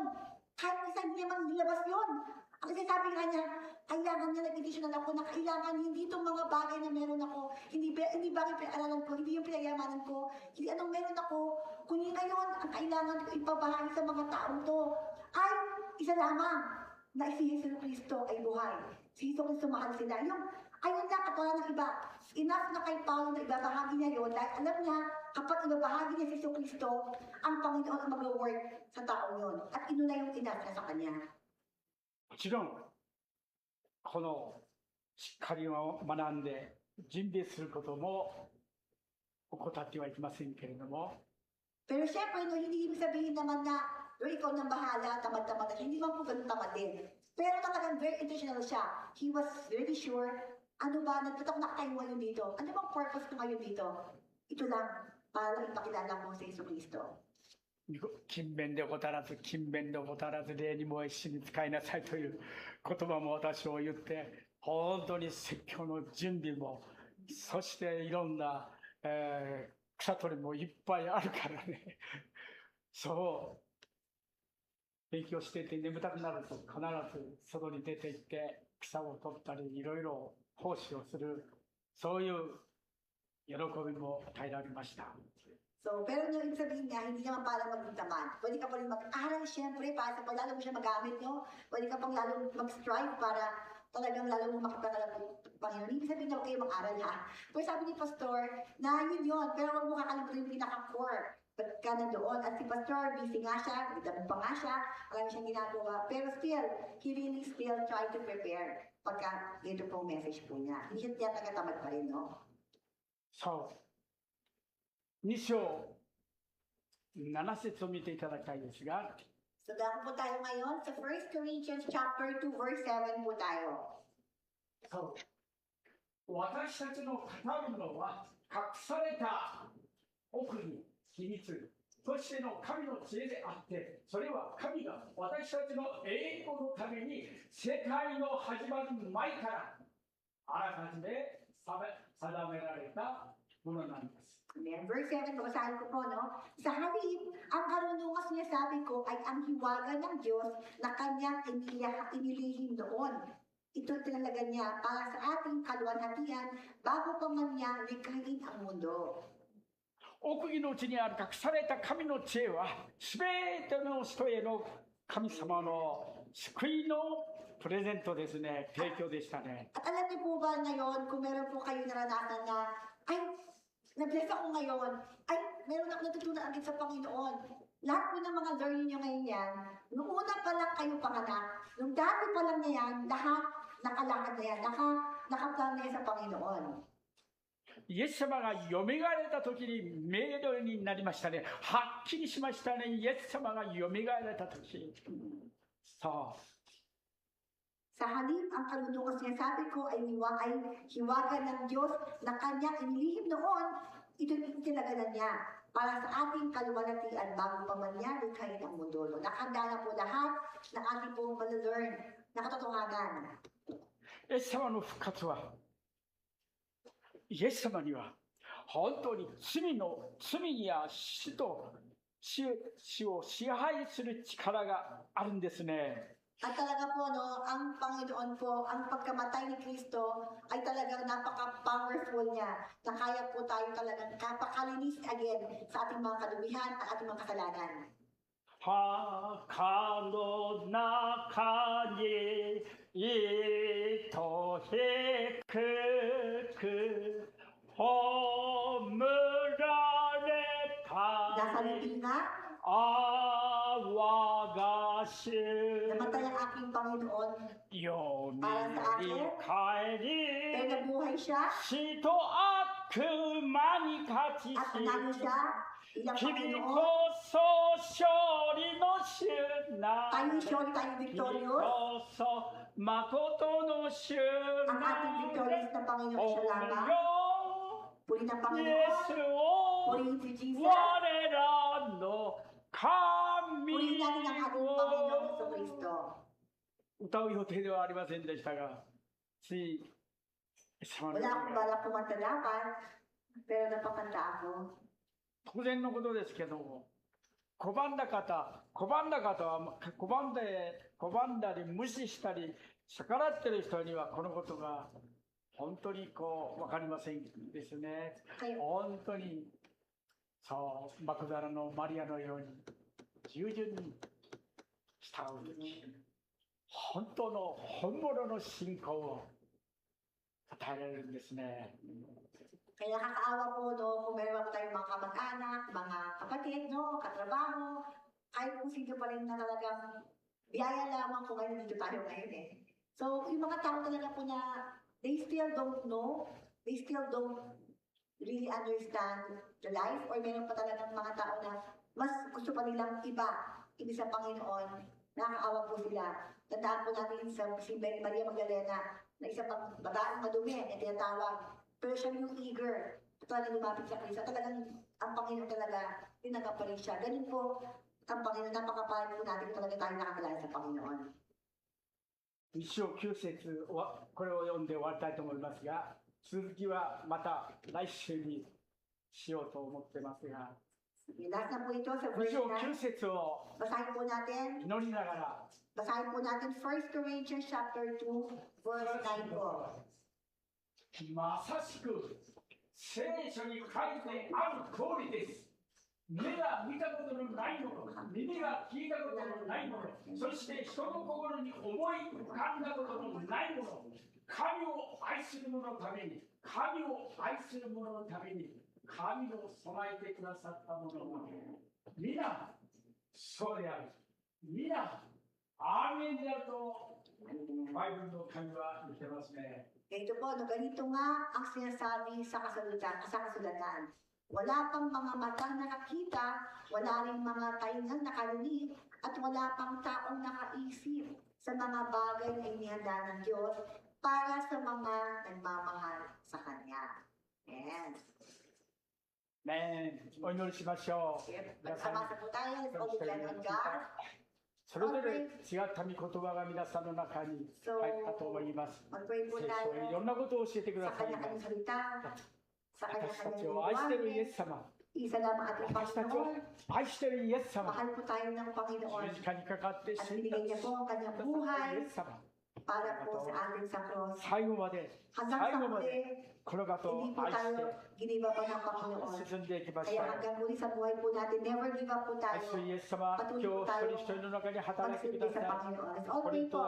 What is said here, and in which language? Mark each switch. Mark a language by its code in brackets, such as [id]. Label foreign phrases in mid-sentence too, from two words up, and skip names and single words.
[tl] Kahit isa hindi naman nilabas yun. Ang sinasabi nga niya, kailangan niya nag-editional ako na kailangan hindi itong mga bagay na meron ako, hindi bagay pinag-aralan ko, hindi yung pinagyamanan ko, hindi anong meron ako, kundi ngayon ang kailangan ko ipabahagi sa mga taong to ay isa lamang na si Jesu Cristo ay buhay. Si Jesu Cristo mahal sila. Yung ayun lang at wala ng iba. Enough na kay Paulo na ibabahagi niya yun dahil alam niya kapag ibabahagi niya si Jesu Cristo, ang Panginoon ang mag-work sa taong yun. At inuna yung enough na sa kanya. [ja] もちろん、このしっかりを学んで準備することも怠ってはいけませんけれども、 [tl] Pero syempre, no, hindi ibig sabihin naman na ikaw nang bahala, tamad-tamad. Hindi man po ganun tamad din. Pero talagang [en] very intentional [tl] siya. [en] He was really sure, [tl] ano ba, nagtatak na kayo ngayon dito? Ano bang purpose ko ngayon dito? Ito lang, para ipakilala ko sa Jesu Cristo. [ja] 勤勉で怠らず、勤勉で怠らず、礼にも一緒に使いなさいという言葉も私を言って、本当に説教の準備も、そしていろんな、草取りもいっぱいあるからね。そう。勉強していて眠たくなると必ず外に出て行って草を取ったりいろいろ奉仕をする、そういう喜びも与えられました。 [tl] So, pero yung ibig sabihin niya, hindi naman para maging tamad. Pwede ka pa rin mag-aral, syempre, para sa lalo mo siya magamit nyo. Pwede ka pang lalo mag-strive para talagang lalo mo makipagkalala ng Panginoon. Ibig sabihin niya, okay, mag-aral ha. Pero sabi ni Pastor, na yun, pero huwag mo kakalimutan yung pinaka-core. Pagka na doon. At si Pastor, busy nga siya, nagdamag pa nga siya, marami siyang ginagawa. Pero still, [en] he really still tried to prepare [tl] pagka ito pong message po niya. Hindi siya taga-tamad pa rin, no? [ja] そう。2章7節を見ていただきたいですが、 [tl] So, dahil po tayo ngayon sa 1 Corinthians chapter 2, verse 7 po tayo. [ja] そう。私たちの語るのは隠された奥に秘密としての神の知恵であって、それは神が私たちの栄光のために世界の始まる前からあらかじめ定められたものなんです。 [tl] Amen. Verse 7, babasahin ko po, no? Sa halip, ang karunungan sinasabi ko ay ang hiwaga ng Diyos na kanyang inilihim noon. Ito tinalaga niya para sa ating kaluwalhatian bago pa man niya likhain ang mundo. [ja] 奥義のうちにある隠された神の知恵は、すべての人への神様の救いのプレゼントですね、提供でしたね。 [tl] At alam niyo po ba ngayon, kung meron po kayo naranasan na, ay, na-bless ako ngayon, ay, meron ako natutunan agad sa Panginoon. Lahat po ng mga learning niyo ngayon yan, nung una pa lang kayo panganak, nung dati pa lang niya yan, lahat nakalakad na yan, nakaplan na yan sa Panginoon. [ja] イエス様がよみがえられた時に明瞭になりましたね。はっきりしましたね。イエス様がよみがえられた時。そう。 [tl] Sa halip, ang karunungan sinasabi ko ay hiwaga ng Diyos na kanyang inilihim noon, ito itinaga na niya para sa ating kaluwalhatian bago pa man niya likhain ang mundo. Nakahanda na po lahat ng ating pong malalearn na katotohanan. [ja] イエス様の復活は、イエス様には本当に罪や死を支配する力があるんですね。 [tl] At talaga po, no, ang Panginoon po, ang pagkamatay ni Kristo ay talagang napaka-powerful niya na kaya po tayo talagang kapakalinis again sa ating mga kadumihan at ating mga kasalanan. [ja] 墓の中にいと低く葬られた [tl] Nasa libing nga, [ja] 我が主 [tl] namatay ang aking Panginoon, [ja] よみ [tl] para sa [ja] に [tl] akin, [ja] 帰 [tl] pero [ja] り [tl] nabuhay siya [ja] 死と悪魔に勝ち [tl] at nanalo [ja] し [tl] siya bilang [ja] 君こ [tl] Panginoon. [ja] そ勝利の主な [tl] Tayo sure, tayo [ja] 君 [tl] victorious. [ja] こそ誠の主 [tl] Ang [ja] な [tl] ating victorious na Panginoon siya [ja] お [tl] lamang. [ja] よ [tl] Puri ng [ja] イエ [tl] Panginoon. [ja] スを [tl] Purihin si Jesus. [ja] 我らの神 [tl] Purihin natin ang ating Panginoon Hesus [ja] を [tl] Kristo. [ja] 歌う予定ではありませんでしたが、つい、様の [tl] Wala akong [ja] が [tl] balak kumanta dapat, pero napakanta ako. [ja] 当然のことですけども、拒んだ方は拒んだり無視したり逆らってる人にはこのことが本当に分かりませんですね。 [tl] Kayo, [ja] 本当にそうマクダラのマリアのように従順に従うとき、本当の本物の信仰を与えられるんですね。 [tl] kaya nakakaawa po, no, kung meron po tayong mga kamag-anak, mga kapatid, no, katrabaho, kahit kung sino pa rin na talagang biyaya lamang kung ngayon dito tayo ngayon eh. So, yung mga tao talaga po na [en] they still don't know, they still don't really understand the life, [tl] or meron pa talagang mga tao na mas gusto pa nilang iba sa Panginoon, nakakaawa po sila. Tandaan po natin sa si Maria Magdalena na isa pang babaeng madumi na tinatawag. Pero siya yung eager, talagang lumapit sa Kristo. Talagang ang Panginoon talaga, tinanggap pa rin siya. Ganun po, ang Panginoon, napakapahal po natin talaga tayo nakakilala sa Panginoon. [ja] 一章9節はこれを読んで終わりたいと思いますが、続きはまた来週にしようと思ってますが、 [tl] Last na po ito sa [ja] 一 [tl] verse [ja] 章 [tl] 9. [ja] 9節を [tl] Basahin po natin. [ja] 祈りながら、 [tl] Basahin po natin 1 Corinthians chapter 2, verse 9 po. [ja] まさしく聖書に書いてある通りです。目が見たことのないもの、耳が聞いたことのないもの、そして人の心に思い浮かんだことのないもの、神を愛する者のために、神を愛する者のために、神を備えてくださった者は、皆、そうである。皆、アーメンであると、バイブルの神は言ってますね。 [tl] Ito po, no, ganito nga ang sinasabi sa kasulatan. Wala pang mga matang nakakita, wala rin mga taingang nakarinig, at wala pang taong nakaisip sa mga bagay na inihanda ng Diyos para sa mga nagmamahal sa Kanya. Amen. [ja] Amen. お祈りしましょう。 [tl] Magsamasa po tayo, [en] let's all depend on God. [ja] それぞれ違った御言葉が皆さんの中に入ったと思います。 [tl] Mag-pray po [ja] 聖書 [tl] tayo [ja] いろんなことを教えてくだ [tl] sa [ja] さいます。 [tl] Kanya-Kanyang salita. sa [ja] 私た [tl] kanya-kanyang [ja] ちを愛しているイエ [tl] lingwahe. [ja] ス様、 [tl] Isa lamang ating [ja] 私たちを [tl] Panginoon. [ja] 愛しているイエス様、 [tl] Mahal po tayo ng Panginoon. [ja] 十字架にかかって [tl] At [ja] 死んだ [tl] binigay niya po ang kanyang [ja] イ [tl] buhay [ja] エス様、 [tl] para po sa atin sa cross. [ja] 最後まで、 [tl] Hanggang [ja] 最 [tl] sa [ja] 後ま [tl] huli, [ja] でこの方を [tl] hindi po [ja] 愛し [tl] tayo giniba pa ng Panginoon. [ja] て進んでいきまし [tl] Kaya [ja] ょう。 [tl] hanggang muli sa buhay po natin, [en] never give up po [ja] 愛 [tl] tayo. [ja] するイエス様、今日一人一人の中に働いてく [tl] Pagsilbi [ja] だ [tl] sa [ja] さい。 [tl] Panginoon. Let's [ja] コ [tl] all [ja] リ [tl] pray [ja] ント [tl] po.